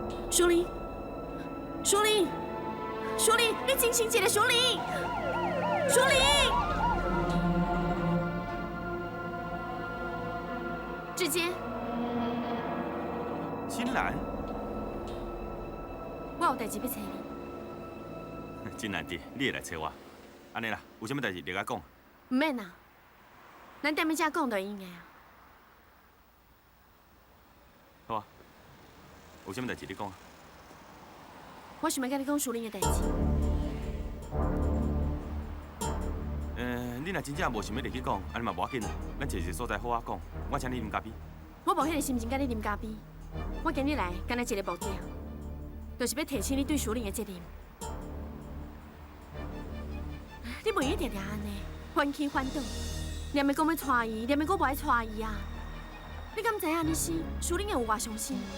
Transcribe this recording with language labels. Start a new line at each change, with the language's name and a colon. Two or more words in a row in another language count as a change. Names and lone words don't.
Min Nan Chinese: 淑玲，淑玲，淑玲，你清醒一下，淑玲，淑玲，志坚，金兰，我有代志要找你。金兰弟，你会来找我？ 安尼啦，有啥物代志立甲讲。唔免啦，咱踮咧遮讲就应该啊。好啊，有啥物代志你讲啊？我想要甲你讲淑玲的代志。你若真正无想要入去讲，安尼嘛无要紧啦，咱找一个所在好啊讲。我请你啉咖啡。我无迄个心情甲你啉咖啡。我今日来干那一个目的，就是要提醒你对淑玲的责任。你袂用定定安尼，翻起翻倒，念的讲要带伊，念的讲无爱带伊啊！你敢知影安尼是淑玲会有偌伤心？